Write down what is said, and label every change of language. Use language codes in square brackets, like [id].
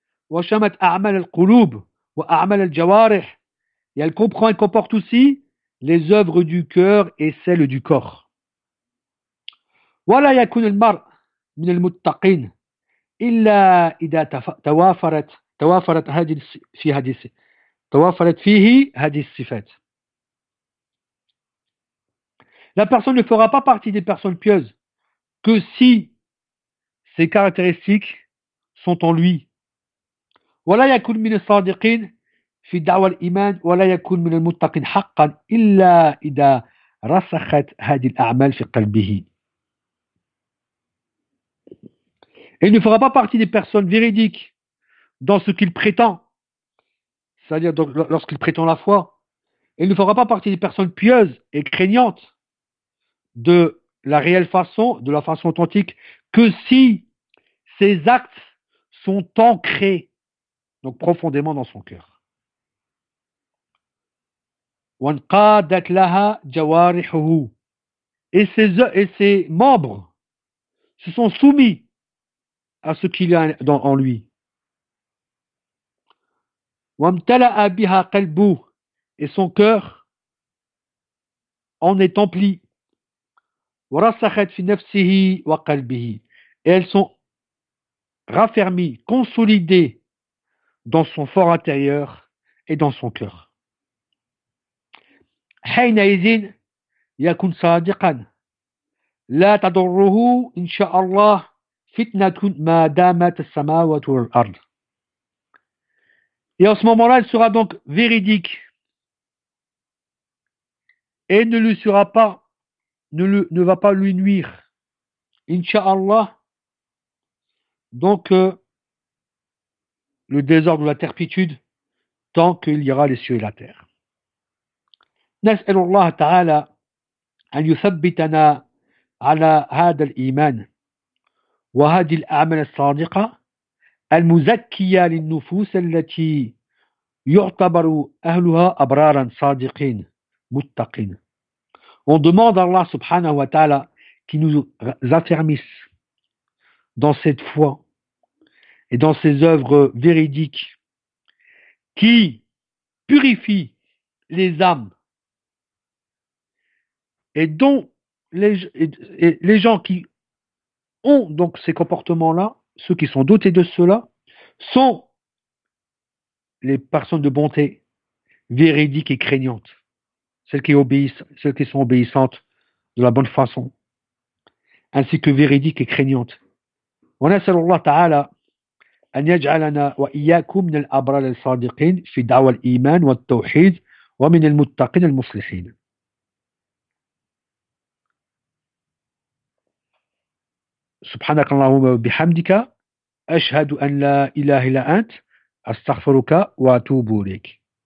[ar] وشمت أعمال القلوب وأعمال الجوارح. [fr] Et elle comprend et comporte aussi les œuvres du cœur et celles du corps. [ar] ولا يكون المرء من المتقين إلا إذا توافرت فيه هذه الصفات. [fr] La personne ne fera pas partie des personnes pieuses que si ces caractéristiques sont en lui. [ar] ولا يكون من الصادقين في دعوة الإيمان ولا يكون من المتقين حقا إلا إذا رسخت هذه الأعمال في قلبه. [fr] Il ne fera pas partie des personnes véridiques dans ce qu'il prétend, c'est-à-dire lorsqu'il prétend la foi. Il ne fera pas partie des personnes pieuses et craignantes de la réelle façon, de la façon authentique, que si ses actes sont ancrés. Donc profondément dans son cœur. [ar] وَانْقَادَتْ لَهَا جَوَارِحُهُ. [fr] Et ses membres se sont soumis à ce qu'il y a en lui. [ar] وَامْتَلَأَ بِهَا قَلْبُهُ. [fr] Et son cœur en est empli. [ar] وَرَسَخَتْ فِي نَفْسِهِ وَقَلْبِهِ. [fr] Et elles sont raffermies, consolidées dans son fort intérieur et dans son cœur. [ar] حين إذن يكون صادقا لا تضره إن شاء الله فتنة ما دامت السماوات والأرض. [fr] Et en ce moment-là, il sera donc véridique et ne lui sera pas, ne va pas lui nuire. [ar] إن شاء الله. [fr] Donc le désordre ou la turpitude, tant qu'il y aura les cieux et la terre. [ar] نسأل الله تعالى أن يثبتنا على هذا الإيمان وهذه الأعمال الصادقة المزكية للنفوس التي يعتبر أهلها أبرارا صادقين متقين. [fr] On demande à Allah subhanahu wa ta'ala qu'il nous affermisse dans cette foi et dans ses œuvres véridiques qui purifient les âmes et dont les gens qui ont donc ces comportements-là, ceux qui sont dotés de cela, sont les personnes de bonté véridiques et craignantes, celles qui sont obéissantes de la bonne façon, ainsi que véridiques et craignantes. [ar] On a sallallahu alayhi wa ta'ala أن يجعلنا وإياكم من الأبرار الصادقين في دعوة الإيمان والتوحيد ومن المتقين المصلحين. سبحانك اللهم وبحمدك أشهد أن لا إله إلا أنت أستغفرك وأتوب إليك.